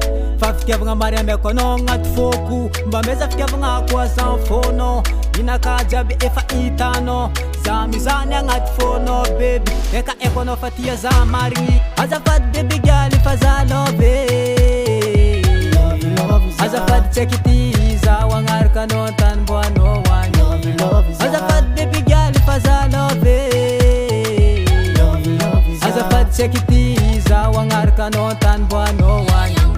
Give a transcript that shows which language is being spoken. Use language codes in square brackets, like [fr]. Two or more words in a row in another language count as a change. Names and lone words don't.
[mg] Fa fitiavagna mari amiako anao agnaty foko, mba meza fitiavagna ako azan fônao. Inaka jiaby efa hitanao, za mizany agnaty fônao baby. Eka eko anao fa tia za marigny. Azafady [en] baby girl [mg] ifaza love, azafady tsakitiza wangarkanao tany mboanao wany. Azafady [en] baby girl [mg] ifaza love, azafady tsakitiza wangarkanao tany mboanao wany.